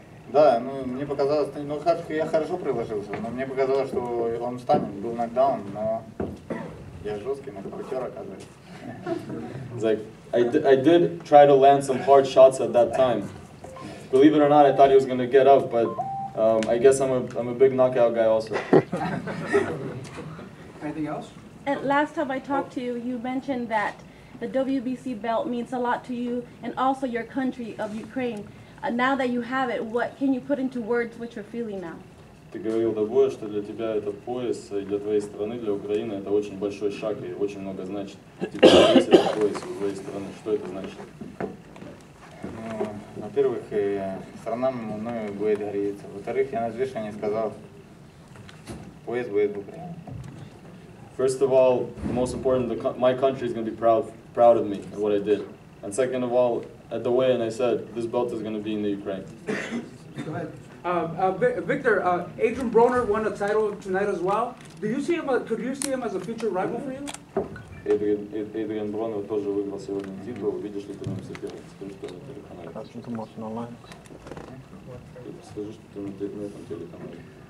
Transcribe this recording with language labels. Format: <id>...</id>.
<ru>Да, ну мне показалось, ну я хорошо приложился, но мне показалось, что он встанет, был нокдаун, но я жесткий нокаутер, оказывается.</ru> <en>It's like I did try to land some hard shots at that time. Believe it or not, I thought he was going to get up, but I guess I'm a big knockout guy also. Anything else? And last time I talked to you, you mentioned that the WBC belt means a lot to you and also your country of Ukraine. Now that you have it, what can you put into words what you're feeling now?</en> <ru>Ты говорил до боя, что для тебя этот пояс, и для твоей страны, для Украины, это очень большой шаг и очень много значит. Теперь есть этот пояс у твоей страны. Что это значит? Ну, во-первых, страна мною будет гордиться. Во-вторых, я на взвешивании сказал, пояс будет в Украине.</ru> <en>First of all, the most important, my country is going to be proud of me and what I did. And second of all, at the weigh-in, I said this belt is going to be in the Ukraine. Go ahead. Viktor, Adrian Broner won a title tonight as well. Could you see him as a future rival for you?</en> <ru>Эдриан Бронер тоже выиграл сегодня титул. Видишь ли ты на соперника? Скажи, что на телеканале. Скажи, что ты на этом телеканале.</ru>